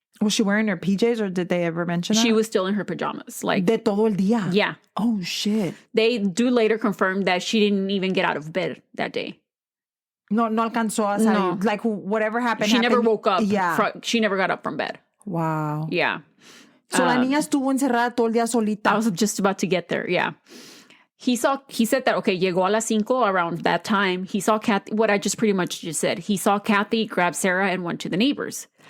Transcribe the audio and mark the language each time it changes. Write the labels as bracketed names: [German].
[English] Was she wearing her PJs, or did they ever mention that? She was still in her pajamas. Like [Spanish] de todo el día? [English] Yeah. Oh, shit. They do later confirm that she didn't even get out of bed that day. [Spanish] No alcanzó a salir. [English] No. Like, whatever happened. She never woke up. Yeah. She never got up from bed. Wow. Yeah. [Spanish] So la niña estuvo encerrada todo el día solita. [English] I was just about to get there. Yeah. He said that, okay, [Spanish] llegó a las 5 [English] around that time. He saw Cathy, what I just pretty much just said. He saw Cathy, grabbed Sarah, and went to the neighbors.